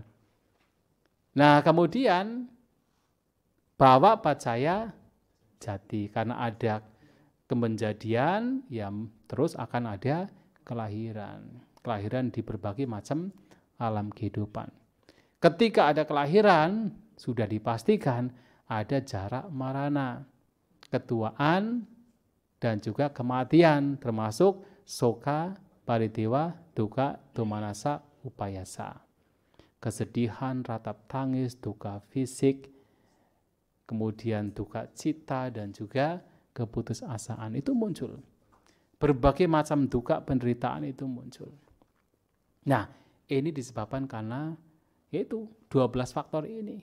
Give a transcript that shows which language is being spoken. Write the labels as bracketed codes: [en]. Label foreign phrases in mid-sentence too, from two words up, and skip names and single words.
[id] Nah, kemudian bahwa [pi] pacaya jati, [id] karena ada kemenjadian, ya terus akan ada kelahiran. Kelahiran di berbagai macam alam kehidupan. Ketika ada kelahiran, sudah dipastikan ada [pi] jarak marana, [id] ketuaan, dan juga kematian, termasuk [pi] soka, paritewa, duka, domanasa, upayasa. [id] Kesedihan, ratap tangis, duka fisik, kemudian duka cita, dan juga keputusasaan itu muncul. Berbagai macam duka penderitaan itu muncul. Nah, ini disebabkan karena yaitu 12 faktor ini.